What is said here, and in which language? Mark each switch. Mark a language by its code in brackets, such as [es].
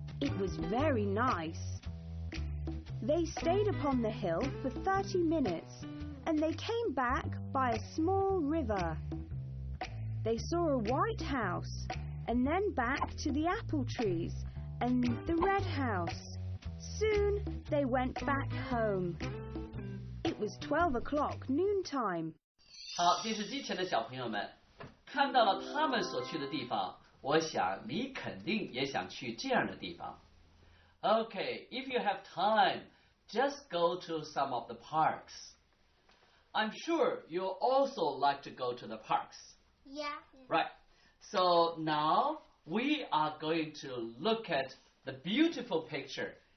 [en] It was very nice. They stayed upon the hill for 30 minutes, and they came back by a small river. They saw a white house, and then back to the apple trees and the red house. Soon they went back home. It was 12 o'clock noontime. [zh] 好，电视机前的小朋友们看到了他们所去的地方，我想你肯定也想去这样的地方。 [en] Okay, if you have time, just go to some of the parks. I'm sure you also like to go to the parks. Yeah. Right. So now we are going to look at the beautiful picture.